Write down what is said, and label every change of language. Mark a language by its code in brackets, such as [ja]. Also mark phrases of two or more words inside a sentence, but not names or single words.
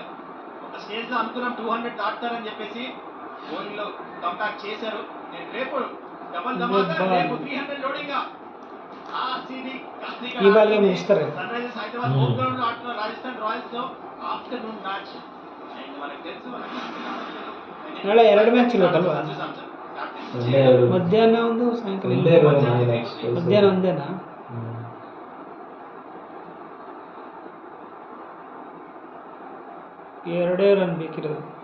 [te] ఒక స్టేజ్ లో అనుకున్నాం 200 దాటుతారని చెప్పేసి. బౌలింగ్ లో కంబ్యాక్ చేశారు. నేను రేపు డబల్ ధమాకా, రేపు 300 లోడింగ్. ఈ బాల్గా ముగిస్తారు. సన్ రైజర్స్ హైదరాబాద్ హోమ్ గ్రౌండ్ లో ఆడుతున్న రాజస్థాన్ రాయల్స్ తో ఆఫ్టర్నూన్ మ్యాచ్. మనకు తెలుసు [kn] ನಾಳೆ 2 ಮ್ಯಾಚ್ ಇರುತ್ತಲ್ವಾ? ಮಧ್ಯಾಹ್ನ ಒಂದು ಸಾಯಂಕಾಲ ಮಧ್ಯಾಹ್ನ ಒಂದೇನಾ? ಎರಡೇ ರನ್ ಬೇಕಿರೋದು.